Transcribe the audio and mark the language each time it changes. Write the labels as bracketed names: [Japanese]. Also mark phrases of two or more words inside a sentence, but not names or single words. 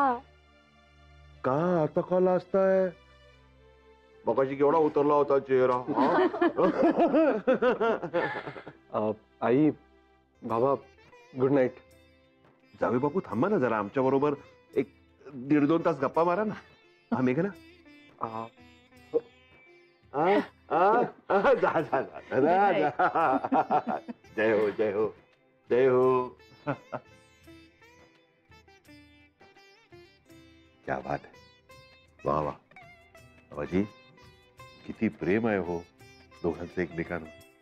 [Marathi] का आता का लाजताय? बघाशी केवढा उतरला होता चेहरा. आई, बाबा, [English] good night. [Marathi] जावे बापू थांबा ना जरा, आमच्या बरोबर 1-1.5-2 तास गप्पा मारा ना. हा मेघना, जा जा जा. [Hindi] जय हो जय हो जय हो. क्या बात है. [Marathi] वा वा बाबाजी, किती प्रेम आहे हो दोघांचं एकमेकांवर.